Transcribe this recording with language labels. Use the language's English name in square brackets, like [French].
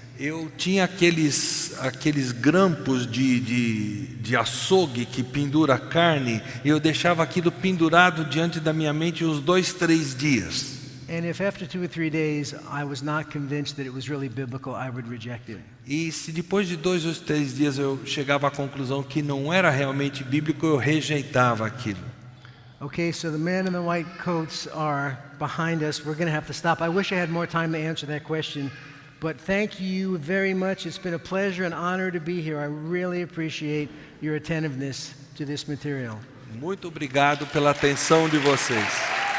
[Portuguese] Eu tinha aqueles grampos de açougue que pendura a carne, e eu deixava aquilo pendurado diante da minha mente uns 2, 3 dias. [English] And if after 2 or 3 days I was not convinced that it was really biblical, I would reject it. [Portuguese] E se depois de 2 ou 3 dias eu chegava à conclusão que não era realmente bíblico, eu rejeitava aquilo. [English] Okay, so the men in the white coats are behind us. We're going to have to stop. I wish I had more time to answer that question, but thank you very much. It's been a pleasure and honor to be here. I really appreciate your attentiveness to this material. [Portuguese] Muito obrigado pela atenção de vocês.